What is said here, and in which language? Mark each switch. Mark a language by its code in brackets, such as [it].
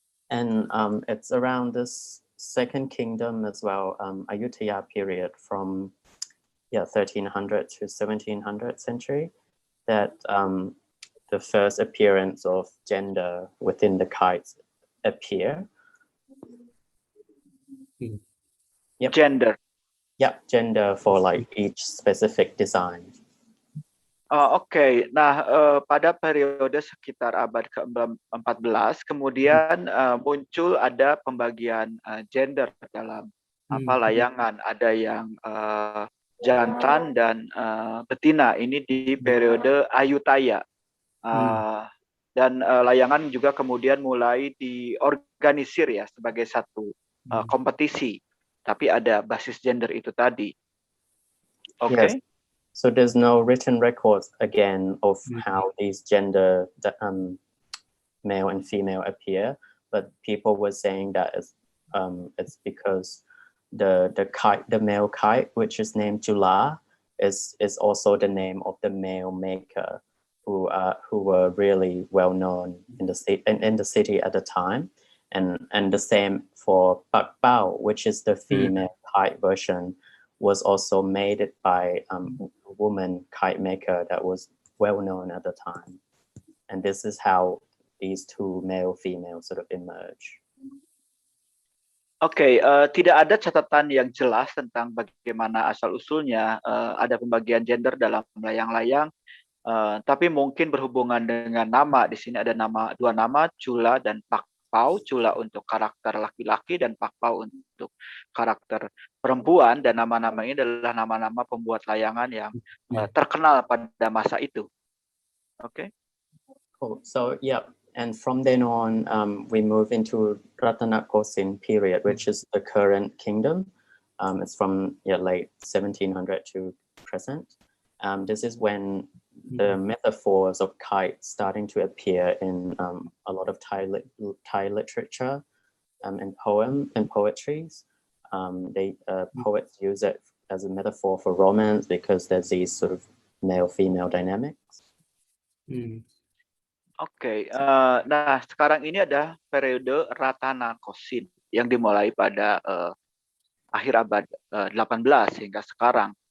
[en] And it's around this Second Kingdom as well, Ayutthaya period from 1300 to 1700th century, that the first appearance of gender within the kites appear. Yep. Gender. Yep, gender for like each specific design. Oke. [id] Nah, pada periode sekitar abad ke-14, kemudian muncul ada pembagian gender dalam layangan. Ada yang jantan dan betina. Ini di periode Ayutthaya. Dan layangan juga kemudian mulai diorganisir ya sebagai satu kompetisi, tapi ada basis gender itu tadi. Okay. [en] Yes. So there's no written records again of how these gender male and female appear, but people were saying that it's because the male kite, which is named Jula, is also the name of the male maker, who were really well known in the city at the time, and the same for Pak Bao, which is the female kite version, was also made by a woman kite maker that was well known at the time, and this is how these two male-female sort of emerge. [id] Oke, tidak ada catatan yang jelas tentang bagaimana asal usulnya ada pembagian gender dalam layang-layang. Tapi mungkin berhubungan dengan nama. Di sini ada dua nama, Chula dan Pak Pao. Chula untuk karakter laki-laki dan Pak Pao untuk karakter perempuan. Dan nama-nama ini adalah nama-nama pembuat layangan yang terkenal pada masa itu. Oke. [en] Cool. So yeah, and from then on, we move into Ratanakosin period, which is the current kingdom. It's from late 1700 to present. This is when the metaphors of kites starting to appear in a lot of Thai literature and poetries. Poets use it as a metaphor for romance because there's these sort of male-female dynamics. [id] Oke, nah sekarang ini ada periode Ratanakosin yang dimulai pada akhir abad 18 hingga sekarang.